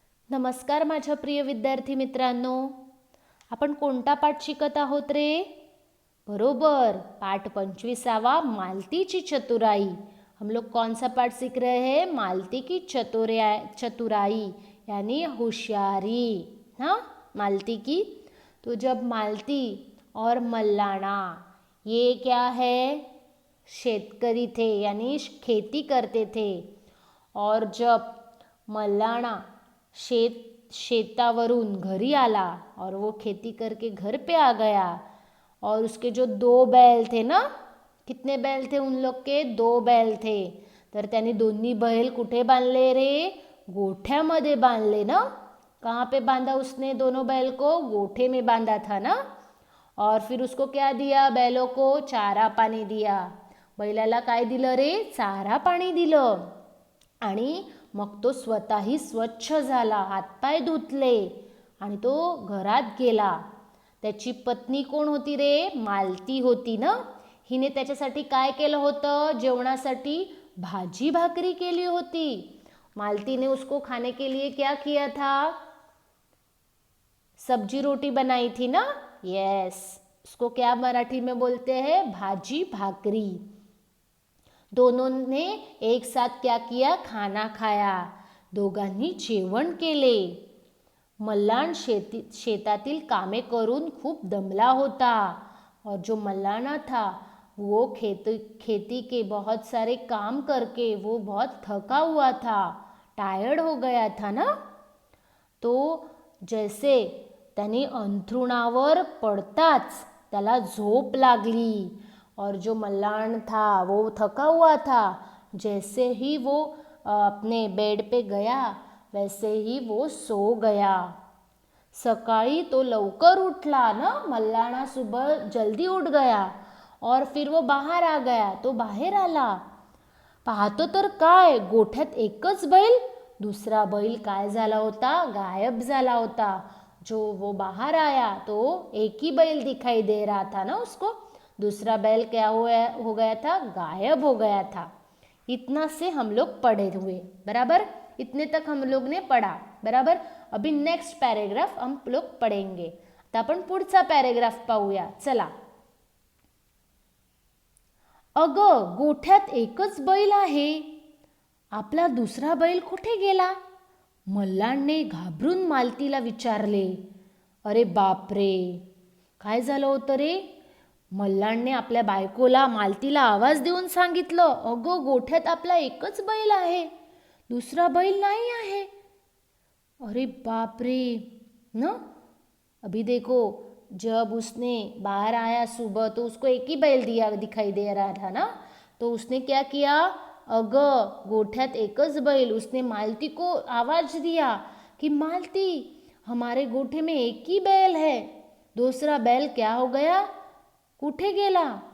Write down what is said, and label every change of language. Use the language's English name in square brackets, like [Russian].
[Marathi] नमस्कार माझ्या प्रिय विद्यार्थी मित्रांनो, आपण कोणता पाठ शिकत आहोत रे? बरोबर, पाठ 25वां मालतीची चतुराई। [Hindi] हम लोग कौन सा पाठ सीख रहे हैं? मालती की चतुराई यानी होशियारी। हाँ, मालती की। तो जब मालती और मल्लाना ये क्या है? शेतकरी थे यानी खेती करते थे। और जब मल्लाना [Marathi] शेतावरून घरी आला [Hindi] और वो खेती करके घर पे आ गया और उसके जो 2 बैल थे ना, कितने बैल थे उन लोग के? 2 बैल थे। [Marathi] तर त्यांनी दोन्ही बैल कुठे बांधले रे? गोठ्यामध्ये बांधले ना। [Hindi] कहाँ पे बांधा उसने दोनों बैल को? गोठे में बांधा था ना। और फिर उसको क्या दिया? बैलों को चारा पाणी दिया। [Marathi] बैलाला काय दिलं रे? चारा पाणी दिलं। आणि मग तो स्वतःही स्वच्छ झाला, हातपाय धुतले आणि तो घरात गेला। त्याची पत्नी कोण होती रे? मालती होती ना। हिने त्याच्यासाठी काय केलं होतं? जेवणासाठी भाजी भाकरी केली होती। [Hindi] मालती ने उसको खाने के लिए क्या किया था? सब्जी रोटी बनाई थी ना। यस, उसको क्या मराठी में बोलते हैं? भाजी भाकरी। दोनों ने एक साथ क्या किया? खाना खाया। [Marathi] दोघांनी जेवण केले। मल्लान शेतातील कामे करून खूप दमला होता [Hindi] और जो मल्लाना था वो खेती के बहुत सारे काम करके वो बहुत थका हुआ था, टायर्ड हो गया था ना। [Marathi] तो जैसे त्याने अंथरुणावर पडताच त्याला झोप लागली [Hindi] और जो मल्लान था वो थका हुआ था। जैसे ही वो अपने बेड पे गया वैसे ही वो सो गया। [Marathi] सकाळी तो लवकर उठला ना, [Hindi] मल्लाना सुबह जल्दी उठ गया और फिर वो बाहर आ गया। [Marathi] तो बाहेर आला, पाहतो तर काय, गोठ्यात एकच बैल, दूसरा बैल काय झाला होता? गायब झाला होता। [Hindi] जो वो बाहर आया तो एक ही बैल दिखाई दे रहा था ना उसको। दूसरा बैल क्या हो गया था? गायब हो गया था। इतना से हम लोग पढ़े हुए, बराबर। इतने तक हम लोग ने पढ़ा, बराबर। अभी नेक्स्ट पॅरेग्राफ हम लोग पढ़ेंगे। [Marathi] आता आपण पुढचा पॅरेग्राफ पाहूया, चला। अगं, गोठ्यात एकच बैल आहे, आपला दुसरा बैल कुठे गेला? मल्लाने घाबरून मालतीला विचारले। अरे बापरे, काय झालं होतं रे? मल्लाने आपल्या बायकोला, मालतीला आवाज देऊन सांगितलं, अगं गोठ्यात आपला एकच बैल आहे, दूसरा बैल नहीं आहे। अरे बाप रे ना। [Hindi] अभी देखो, जब उसने बाहर आया सुबह तो उसको एक ही बैल दिखाई दे रहा था ना। तो उसने क्या किया? [Marathi] अगं गोठ्यात एकच बैल। [Hindi] उसने मालती को आवाज दिया कि मालती, हमारे गोठे में एक ही बैल है, दूसरा बैल क्या हो गया? [Marathi] कुठे गेला?